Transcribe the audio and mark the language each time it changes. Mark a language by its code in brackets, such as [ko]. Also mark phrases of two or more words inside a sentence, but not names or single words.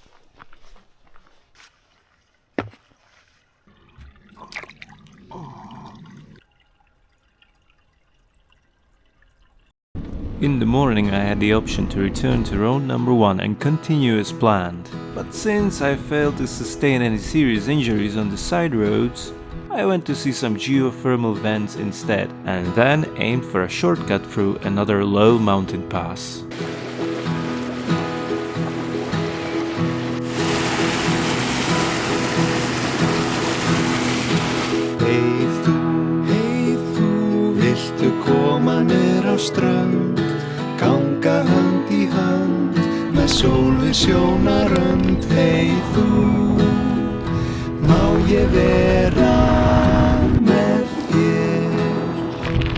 [en] In the morning I had the option to return to road number 1 and continue as planned. But since I failed to sustain any serious injuries on the side roads, I went to see some geothermal vents instead, and then aimed for a shortcut through another low mountain pass. [is] Hey þú, viltu koma niður á strönd Ganga hönd í hönd með sól við sjónarönd Hey þú, má ég vera með þér